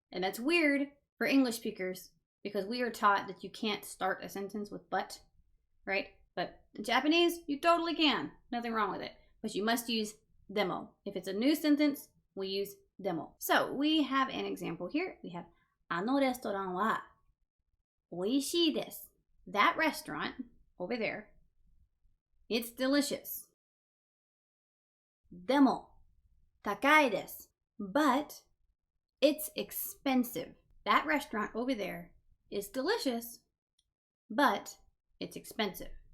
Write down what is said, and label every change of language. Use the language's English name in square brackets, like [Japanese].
[English] And that's weird for English speakers because we are taught that you can't start a sentence with but, right? But in Japanese, you totally can. Nothing wrong with it. But you must use demo. If it's a new sentence, we use demo. So we have an example here. We have [Japanese] あのレストランは美味しいです。 [English] That restaurant over there, it's delicious. [Japanese] でも高いです。 [English] But it's expensive. That restaurant over there is delicious, but it's expensive.